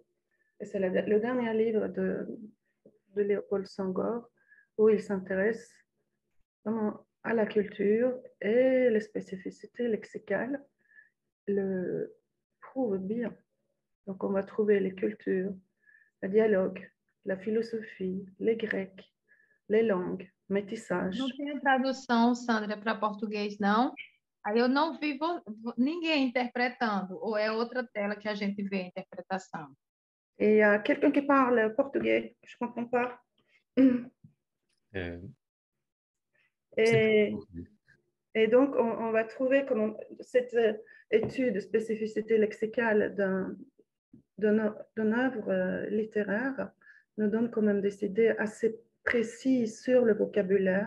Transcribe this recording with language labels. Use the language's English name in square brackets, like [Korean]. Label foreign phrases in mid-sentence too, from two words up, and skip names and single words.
[French] Et c'est le dernier livre de Léopold Senghor où il s'intéresse vraiment à la culture et les spécificités lexicales le prouvent bien. Donc, on va trouver les cultures, le dialogue, la philosophie, les Grecs, les langues, métissage. [Portuguese] Não tem a tradução, Sandra, para português, não? Aí eu não vi ninguém interpretando, ou é outra tela que a gente vê a interpretação? [French] Et il y a quelqu'un qui parle portugais, je ne comprends pas. Et donc, on va trouver comment cette étude de spécificité lexicale d'une œuvre littéraire nous donne quand même des idées assez précises sur le vocabulaire.